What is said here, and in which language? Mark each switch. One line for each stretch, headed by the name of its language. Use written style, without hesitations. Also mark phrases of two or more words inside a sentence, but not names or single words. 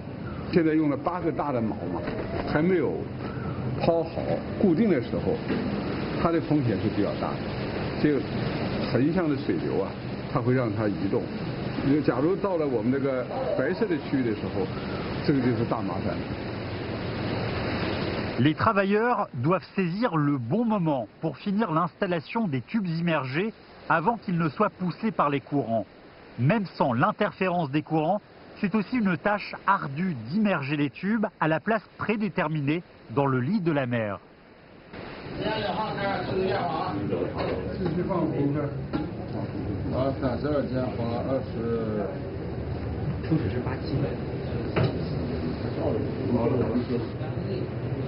Chinese: 现在用了8个大的锚嘛，还没有抛好固定的时候。它的风险是比较大的，这个横向的水流啊，它会让它移动。假如到了我们这个白色的区域的时候，这个就是大麻烦。
French: Les travailleurs doivent saisir le bon moment pour finir l'installation des tubes immergés avant qu'ils ne soient poussés par les courants. Même sans l'interférence des courants, c'est aussi une tâche ardue d'immerger les tubes à la place prédéterminée dans le lit de la mer.
Chinese: 继续放5分。啊，32加划20。初始是87。